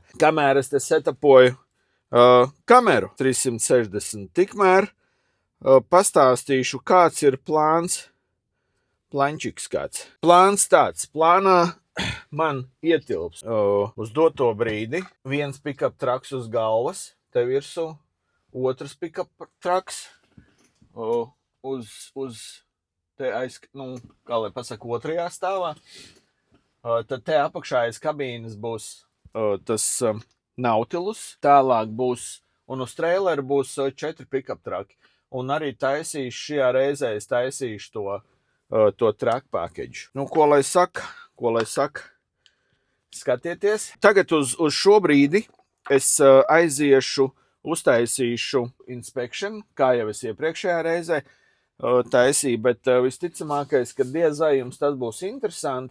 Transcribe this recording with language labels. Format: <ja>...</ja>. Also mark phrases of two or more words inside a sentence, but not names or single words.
<lv>Kamēr es te setapoju kameru 360, tikmēr pastāstīšu, kāds ir plančiks kāds. Plāns tāds. Plānā man ietilps uz doto brīdi viens pick-up traks uz galvas, te virsū, otrs pick-up traks uz te kā lai pasaka, otrajā stāvā. Tad te apakšā aiz kabīnes būs tas Nautilus, tālāk būs, un uz traileru būs 4 pick-up traki. Un arī šajā reizē es taisīšu to</lv> <en>track package.</en> <lv>Ko lai saka? Skatieties. Tagad uz šo brīdi es aiziešu, uztaisīšu inspection, kā jau es iepriekšējā reizē. taisīju, bet visticamākais, ka diez vai jums tas būs interesanti.</lv>